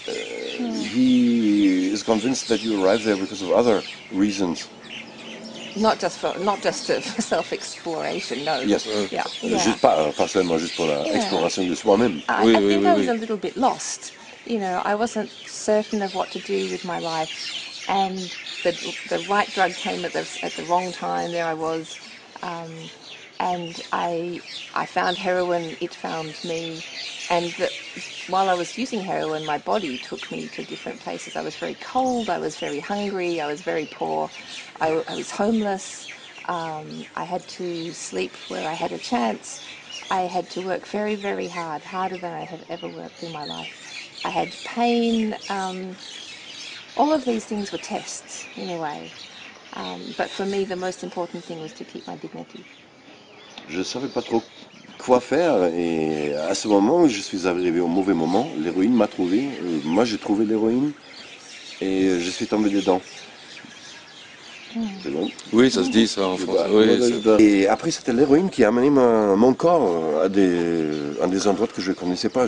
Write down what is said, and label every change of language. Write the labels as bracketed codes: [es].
[en] He is convinced that you arrive there because of other reasons. Not just for self-exploration, no. Yes. Yeah. [fr] Juste pas seulement juste pour l'exploration de soi-même. [en] I think I was a little bit lost. You know, I wasn't certain of what to do with my life, and the right drug came at the wrong time. There I was, and I found heroin. It found me, and while I was using heroin, my body took me to different places. I was very cold. I was very hungry. I was very poor. I was homeless. I had to sleep where I had a chance. I had to work very, very hard, harder than I have ever worked in my life. I had pain. All of these things were tests, in a way. But for me, the most important thing was to keep my dignity. [fr] Je ne savais pas trop quoi faire et à ce moment, je suis arrivé au mauvais moment. L'héroïne m'a trouvé. Moi, j'ai trouvé l'héroïne et je suis tombé dedans. C'est bon? Oui, ça se dit ça en français. Et après, c'était l'héroïne qui a amené mon corps à des endroits que je ne connaissais pas.